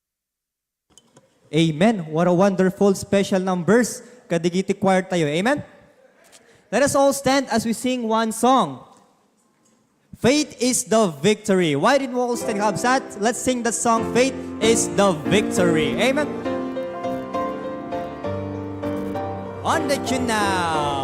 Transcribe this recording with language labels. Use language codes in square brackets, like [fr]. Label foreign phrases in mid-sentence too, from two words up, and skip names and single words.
[en] Amen. What a wonderful special numbers. [ilo] Kadigiti choir tayo. [en] Amen? Let us all stand as we sing one song. Faith is the victory. Why didn't we all stand, Kabsat? Let's sing the song, Faith is the victory. Amen. On the tune now.